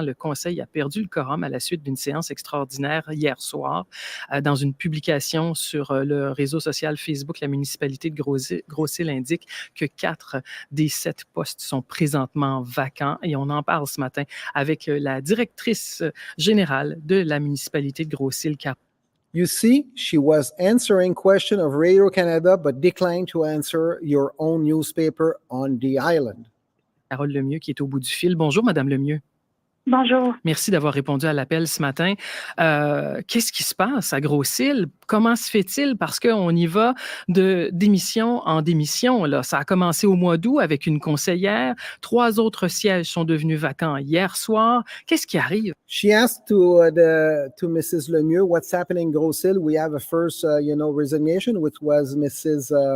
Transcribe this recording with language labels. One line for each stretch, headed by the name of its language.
French: Le Conseil a perdu le quorum à la suite d'une séance extraordinaire hier soir. Dans une publication sur le réseau social Facebook, la municipalité de Grosse Île indique que 4 des 7 postes sont présentement vacants. Et on en parle ce matin avec la directrice générale de la municipalité de Grosse Île.
English: You see, she was answering question of Radio Canada, but declined to answer your own newspaper on the island.
French: Carole Lemieux qui est au bout du fil. Bonjour, Madame Lemieux. Bonjour. Merci d'avoir répondu à l'appel ce matin. Qu'est-ce qui se passe à Grosse Île? Comment se fait-il? Parce qu'on y va de démission en démission. Là. Ça a commencé au mois d'août avec une conseillère. 3 autres sièges sont devenus vacants hier soir. Qu'est-ce qui arrive?
English: She asked to Mrs. Lemieux, what's happening in Grosse Île? We have a first, resignation, which was Mrs.